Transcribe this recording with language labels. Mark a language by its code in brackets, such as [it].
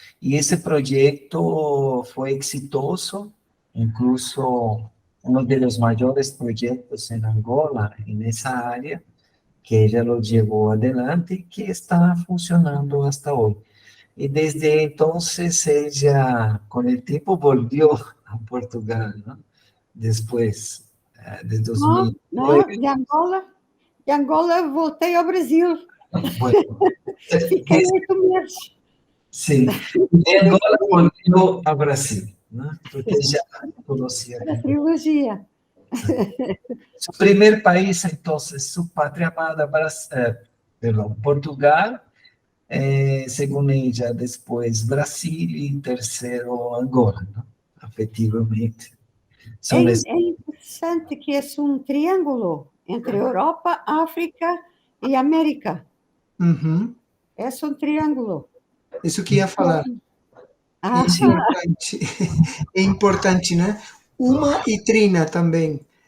[es] Y ese proyecto fue exitoso, incluso uno de los mayores proyectos en Angola, en esa área, que ella lo llevó adelante y que está funcionando hasta hoy. Y desde entonces ella, con el tiempo, volvió a Portugal, ¿no? Después de [pt] Não, 2009. não, de Angola voltei ao Brasil. [es] Bueno, [pt] Fiquei 8 meses. [es] sí, de Angola volvió a Brasil, ¿no? Porque ya conocía. [pt] Para a trilogia. [es] Su primer país, entonces, su patria amada, perdón, Portugal, según ella, después Brasil y tercero Angola, ¿no? Efectivamente. [pt] É, [es] Son [pt] é interessante que é um triângulo entre Europa, África e América. Uhum. É um triângulo. Isso que ia falar. Ah, É importante. É importante, né? Uma e Trina também.